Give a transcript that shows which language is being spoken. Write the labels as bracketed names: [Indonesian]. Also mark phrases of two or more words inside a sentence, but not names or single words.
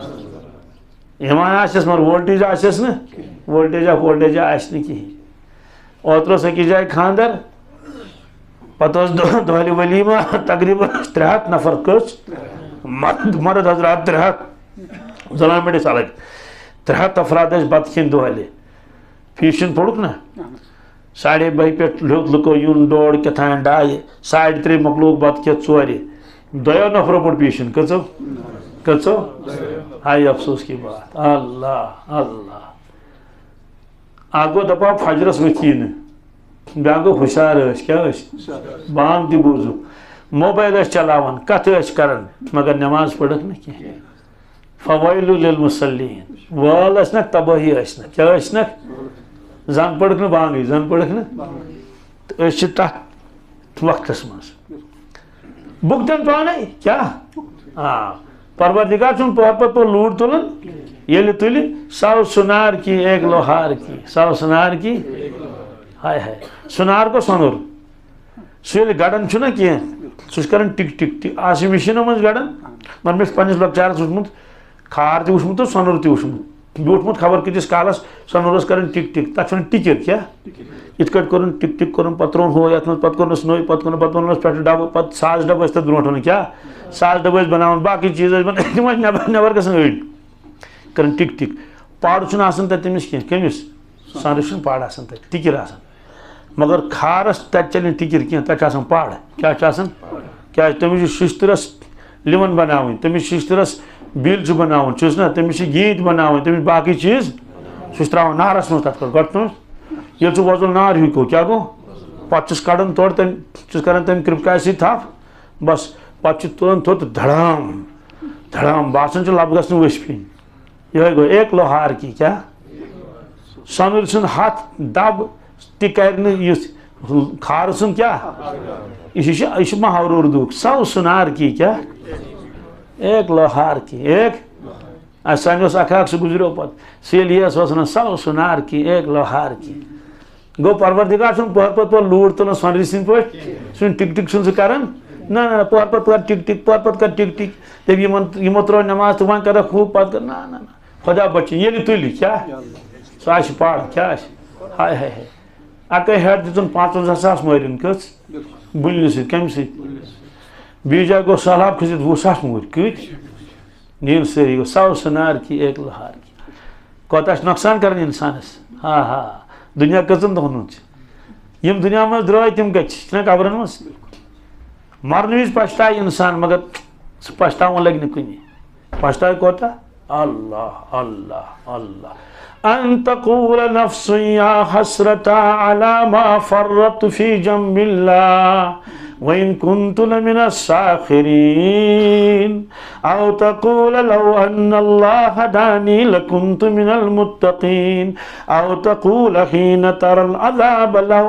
[Kashmiri] مگر وولٹیج آسٮ۪س نہٕ وولٹیجا آسہِ نہٕ کِہیٖنۍ اوترٕ اوس أکِس جایہِ خانٛدر پتہٕ اوس دۄہلہِ ؤلیٖما تقریٖباً 300 نفر کٔژ مرد حضرات 300 زنان مٔڈۍ ٲسۍ الگ 300 افراد ٲسۍ بتہٕ کھٮ۪نۍ دۄہلہِ فیٖشن پوٚرُکھ نا 12:30 پٮ۪ٹھ لیوٚت لُکو یُن 2 کیٛاتھانۍ 2 3:30 مۄکلووُکھ بتہٕ کھٮ۪تھ 4 2 نفرو پوٚر پیٖشن کٔژو ہاے [Urdu] افسوس کی بات [Kashmiri] اللہ اللہ اکھ گوٚو دپان فجرس ؤتھی نہٕ بیٛاکھ گوٚو ہُشار ٲسۍ کیٛاہ ٲسۍ بانگ تہِ بوٗزُکھ موبایل ٲسۍ چلاوان کتھٕ ٲسۍ کران مگر نٮ۪ماز پٔرٕکھ نہٕ کینٛہہ [Arabic] فویل للمصلیٖن [Kashmiri] وٲل ٲسۍ نکھ تبٲہی ٲسۍ نکھ کیٛاہ ٲسۍ نکھ زن پٔرٕکھ نہٕ بانگٕے زن پٔرٕکھ نہٕ تہٕ أسۍ چھِ تتھ وقتس منٛز بُگتن پانے کیٛاہ پروردگار چھُنہٕ پوٚہر پتہٕ لوٗر تُلان ییٚلہِ تُلہِ [Urdu] سو سُنار کی ایک لوہار کی [Kashmiri] سو سُنار کی ہاے ہاے سُنار گوٚو سۄنُر سُہ ییٚلہِ گڑان چھُنہ کینٛہہ سُہ چھُ کران ٹِک ٹِک ٹِک آز چھِ مِشیٖنو منٛز گڑان مگر مےٚ چھُ پننِس لۄکچارس وٕچھمُت کھار تہِ وٕچھمُت تہٕ سۄنُر تہِ وٕچھمُت بیوٗٹھمُت خبر کۭتِس کالس سۄنُر اوس کران ٹِک ٹِک تتھ چھُ ونان ٹِکِر کیٛاہ یِتھ کٲٹھۍ کوٚرُن ٹِک ٹِک کوٚرُن پتہٕ ترٛووُن ہُہ یتھ منٛز پتہٕ کوٚرنس نوٚے پتہٕ کوٚرنس پٮ۪ٹھٕ ڈبہٕ پتہٕ 1000 ڈبہٕ ٲسۍ تتھ برونٛٹھ ونان کیٛاہ 1000 ڈبہٕ ٲسۍ بناوان باقٕے چیٖز ٲسۍ بناوان تِم ٲسۍ نٮ۪بر گژھان أڑۍ کران ٹِک ٹِک پڑ چھُنہٕ آسان تتہِ تٔمِس کینٛہہ کٔمِس سۄنرِس چھُنہٕ پڑ آسان تتہِ ٹِکِر آسان مگر کھارس تتہِ چلہِ نہٕ ٹِکِر کینٛہہ تتہِ چھِ آسان پڑ کیٛاہ چھُ آسان کیٛازِ تٔمِس چھُ شِشتٕرس لِوَن بناوٕنۍ تٔمِس شِشتٕرَس بِل چھُ بناوُن چھُس نا تٔمِس چھِ گیٖتۍ بناوٕنۍ تٔمِس باقٕے چیٖز سُہ چھُ ترٛاوان نارَس منٛز تَتھ پٮ۪ٹھ گۄڈٕ ییٚلہِ سُہ وۄزُل نار ہیوٗ گوٚو کیٛاہ گوٚو پَتہٕ چھُس کَڑان تورٕ تٔمۍ چھُس کَران تٔمۍ کرٛپکایہِ سۭتۍ تھپھ بَس پَتہٕ چھُ تُلان تھوٚد تہٕ دھڑام دھڑام باسان چھُ لَبہٕ گژھنہٕ ؤسۍ پیٚنۍ یِہوٚے گوٚو [Urdu] ایک لوہار کی [Kashmiri] کیٛاہ سۄنُر سُنٛد ہَتھ دَب تہِ کَرِ نہٕ یُتھ کھارٕ سُنٛد کیٛاہ یہِ چھُ محاورٕ اُردوٗک [Urdu] سو سُنار کی [Kashmiri] کیٛاہ [Urdu] ایک لوہار کی [Kashmiri] ایک سانہِ اوس اکھ سُہ گُزریو پَتہٕ سیلیَس اوس وَنان [Urdu] سو سُنار کی ایک لوہار کی [Kashmiri] گوٚو پروردِگار چھُنہٕ پٔہر پَتہٕ پَتہٕ لوٗر تُلان سۄنرِ سٕنٛدۍ پٲٹھۍ سُہ چھُنہٕ ٹِک ٹِک چھُنہٕ سُہ کَران نہ نہ پٔہر پَتہٕ کَر ٹِک ٹِک پٔہر پَتہٕ کَر ٹِک ٹِک دَپہِ یِمو ترٛٲو نٮ۪ماز تہٕ وۄنۍ کَرَکھ ہُہ پَتہٕ کَر نہ نہ نہ خۄدا بَچٲیِن ییٚلہِ تُلہِ کیٛاہ سُہ آسہِ پَر کیٛاہ آسہِ ہاے ہاے ہاے اَکٲے ہٮ۪ٹ دِژٕن 55,000 مٲرِن کٔژ بُلنہِ سۭتۍ کَمہِ سۭتۍ بیٚیہِ جایہِ گوٚو سہلاب کھٔسِتھ 20,000 موٗدۍ کۭتۍ نیٖل سٲری گوٚو [Urdu] سو سُنار کی ایک لوہار کی [Kashmiri] کوتاہ چھُ نۄقصان کَران اِنسانَس ہا ہا دُنیا کٔژَن دۄہَن ہُنٛد چھُ یِم دُنیا منٛز درٛاے تِم کَتہِ چھِنہ قبرَن منٛز مرنہٕ وِزِ پَشتاے اِنسان مگر سُہ پَشتاوُن لَگہِ نہٕ کُنی پَشتاے کوتاہ اللہ اللہ اللہ [Arabic] ان تقول نفس یا حسرتا علی ما فرطت فی جنب اللہ وَإِن كُنتُ لَمِنَ السَّاخِرِينَ أَوْ تَقُولَ لَوْ أَنَّ اللَّهَ هَدَانِي لَكُنتُ مِنَ الْمُتَّقِينَ أَوْ تَقُولَ حِينَ تَرَى الْعَذَابَ لَوْ